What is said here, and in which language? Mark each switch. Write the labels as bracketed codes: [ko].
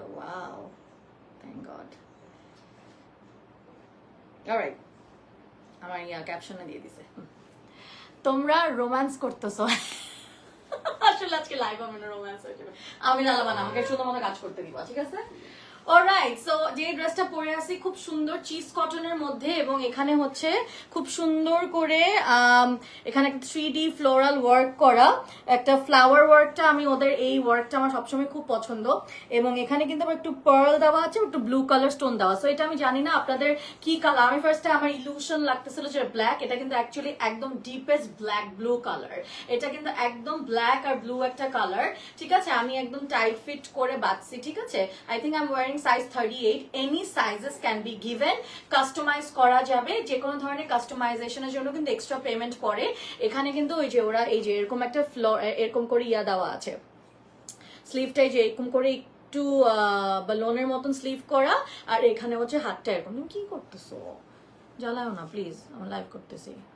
[en] Wow, thank god. [bn] alright, আমার ক্যাপশনে দিয়ে দিছে তোমরা রোম্যান্স করতেছো। আসলে আজকে লাইভ হবে না, রোম্যান্স হয়ে যাবে। আমি জ্বালাবা না, আমাকে শুধু মতো কাজ করতে দিবা, ঠিক আছে? অলরাইট, সো যে ড্রেসটা পরে আছি খুব সুন্দর চিজ কটনের মধ্যে, এবং এখানে হচ্ছে খুব সুন্দর করে এখানে একটা 3D ফ্লোরাল ওয়ার্ক করা একটা ফ্লাওয়ার ওয়ার্কটা। আমি ওদের এই ওয়ার্কটা আমার সবসময় খুব পছন্দ, এবং এখানে কিন্তু আমার একটু পার্ল দেওয়া আছে, একটু ব্লু কালার স্টোন দেওয়া। সো এটা আমি জানি না আপনাদের কি কালার। আমি ফার্স্টে আমার ইলুশন লাগতেছিল যে ব্ল্যাক, এটা কিন্তু অ্যাকচুয়ালি একদম ডিপেস্ট ব্ল্যাক ব্লু কালার। এটা কিন্তু একদম ব্ল্যাক আর ব্লু একটা কালার, ঠিক আছে? আমি একদম টাইট ফিট করে বাঁধছি, ঠিক আছে? [en] I think I am wearing size 38. any sizes can be given, [bn] customise করা যাবে। যে কোনো ধরনের কাস্টমাইজেশনের জন্য কিন্তু এক্সট্রা পেমেন্ট পড়ে। এখানে কিন্তু ওই যে ওরা এই যে এরকম একটা এরকম করে ইয়া দেওয়া আছে, স্লিভটাই যে এরকম করে একটু বালনের মতন স্লিভ করা, আর এখানে হচ্ছে হাতটা এরকম। তুমি কি করতেছো? জ্বালাও না প্লিজ, আমি লাইভ করতেছি।